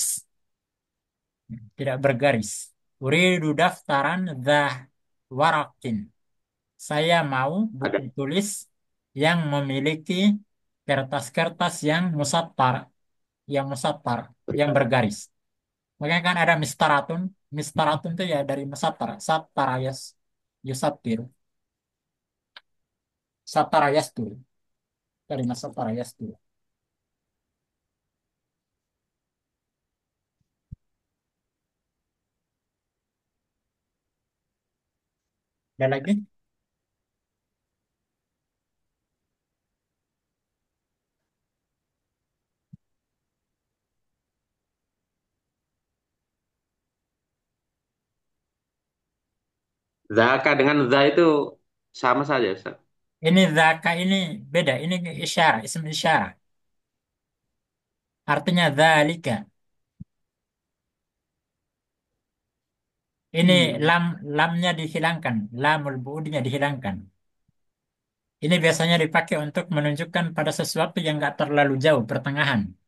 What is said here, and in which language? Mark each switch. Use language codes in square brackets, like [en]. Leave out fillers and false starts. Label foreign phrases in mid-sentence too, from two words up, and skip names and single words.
[id] Tidak bergaris. [ar] أريد دفترا ذا ورق. [id] Saya mau Ada buku tulis yang memiliki kertas-kertas yang musattar, yang berkali. bergaris. Makanya kan ada mistaratun. Mistaratun itu ya dari musattar. [ar] سطّر يسطّر. سطّر يسطر. [id] Dari [ar] سطّر يسطر. [id] Ada lagi? Zaka dengan za itu sama saja Ustaz. Ini zaka ini beda. Ini isyarat, isim isyarat. Artinya zalika. Ini Hmm. lamnya dihilangkan. [ar] لام البعد [id] dihilangkan. Ini biasanya dipakai untuk menunjukkan pada sesuatu yang nggak terlalu jauh, pertengahan.